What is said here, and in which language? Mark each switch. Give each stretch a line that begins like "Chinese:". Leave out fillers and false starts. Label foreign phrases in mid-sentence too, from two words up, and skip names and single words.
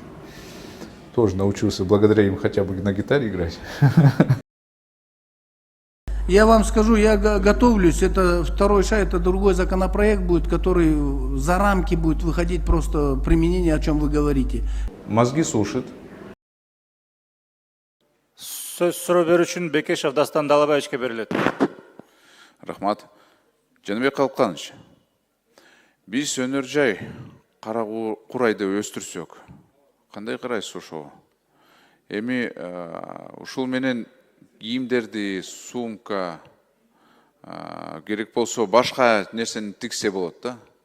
Russian: Тоже научился благодаря им хотя бы на гитаре играть. Я вам скажу, я готовлюсь, это второй шаг, это другой законопроект будет, который за рамки будет выходить просто применение, о чем вы говорите. Мозги сушит.
Kazakh: Сөз сұрау беру үшін Бекешев Дастан Далабаевичке беріледі.
Kyrgyz: Рахмат. Жаныбек Калканович, биз өнөр жай кара курайды өстүрсөк, кандай карайсыз ошого? Эми ушул менен кийимдерди, сумка керек болсо башка нерсени тиксе болот да?